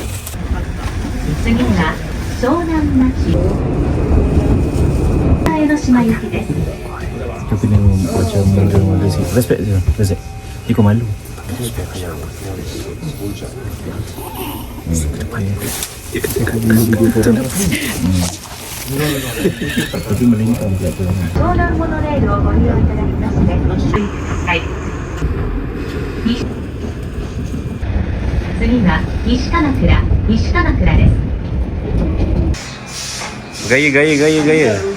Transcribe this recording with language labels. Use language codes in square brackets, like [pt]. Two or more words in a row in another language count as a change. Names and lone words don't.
[ja] 次は湘南町江ノ島行きです。 [ms] Kita kena macam malu sikit. Respect je. Respect. Dia kau malu. Tapi melintang pula tu. [ja] 湘南モノレールをご利用いただきましてはい。次は西鎌倉です。 [ms] Gaya.